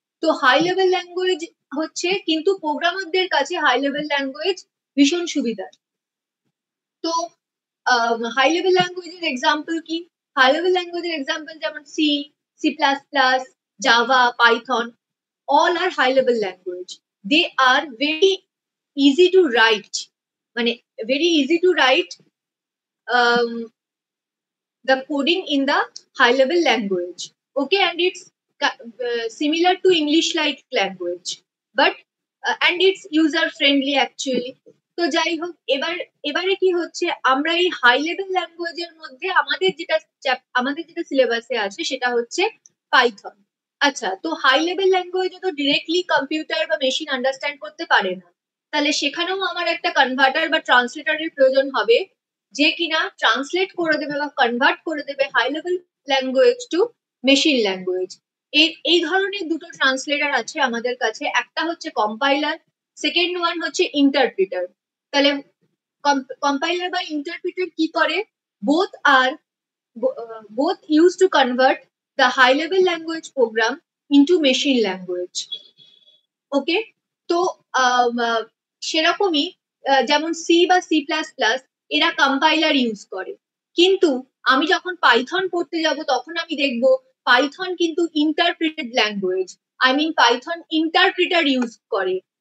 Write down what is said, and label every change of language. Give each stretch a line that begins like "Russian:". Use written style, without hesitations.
Bangla: তো high level language হচ্ছে, কিন্তু প্রোগ্রামারদের কাছে হাই লেভেল ল্যাঙ্গুয়েজ ভীষণ সুবিধার। তো হাই লেভেল ল্যাঙ্গুয়েজের এক্সাম্পল কি, হাই লেভেল ল্যাঙ্গুয়েজের এক্সাম্পল যেমন C, C plus plus, Java, Python,
English: all are high level language. They are very easy to write,
Bangla: মানে
English: very easy to write um, the coding in the high level language. Okay, and it's similar to English like language, but and it's user friendly actually.
Bangla: তো যাই হোক, এবারে কি হচ্ছে, আমরা এই high level ল্যাঙ্গুয়েজের মধ্যে আমাদের যেটা সিলেবাসে আছে সেটা হচ্ছে পাইথন। আচ্ছা, তো হাই লেভেল ল্যাঙ্গুয়েজে তো ডিরেক্টলি কম্পিউটার বা মেশিন আন্ডারস্ট্যান্ড করতে পারে না। তাহলে সেখানেও আমার একটা কনভার্টার বা ট্রান্সলেটরের প্রয়োজন হবে, যে কিনা ট্রান্সলেট করে দেবে বা কনভার্ট করে দেবে high level language to machine language. এই ধরনের দুটো ট্রান্সলেটার আছে আমাদের কাছে, একটা হচ্ছে কম্পাইলার, সেকেন্ড ওয়ান হচ্ছে ইন্টারপ্রিটার। তাহলে কম্পাইলার বা ইন্টারপ্রিটার কি করে,
English: Both are both used to convert the high level language program into machine language.
Bangla: ওকে, তো সেরকমই যেমন সি বা সি প্লাস প্লাস, এরা কম্পাইলার ইউজ করে। কিন্তু আমি যখন পাইথন পড়তে যাব তখন আমি দেখবো পাইথন কিন্তু interpreted language, I mean Python interpreter use করে।